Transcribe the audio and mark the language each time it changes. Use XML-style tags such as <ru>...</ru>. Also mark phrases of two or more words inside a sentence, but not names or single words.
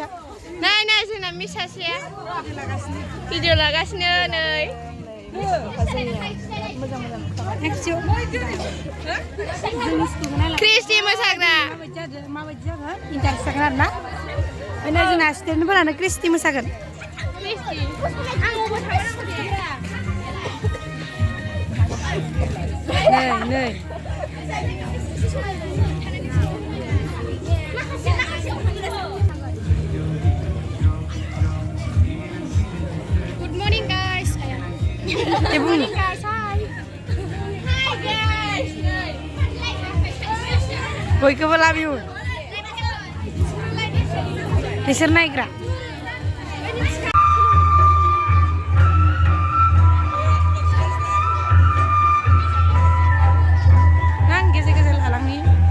<brx>नै नै जोंना मिस सासेया भिडिअ लागासिनो नै क्रिस्टि मोसाग्रा माबायदि जागोन इन्टारेस्ट जागोन आरो ना ओमफ्राय जोंना स्टुडेन्टफोरानो क्रिस्टि मोसागोन। नै</brx> <en>Good morning guys. Good morning guys. Hi. Hi guys.</en> <brx>बयखौबो लाभिउ बिसोर नायग्रा आं गेजेर गेजेर लालांनि</brx>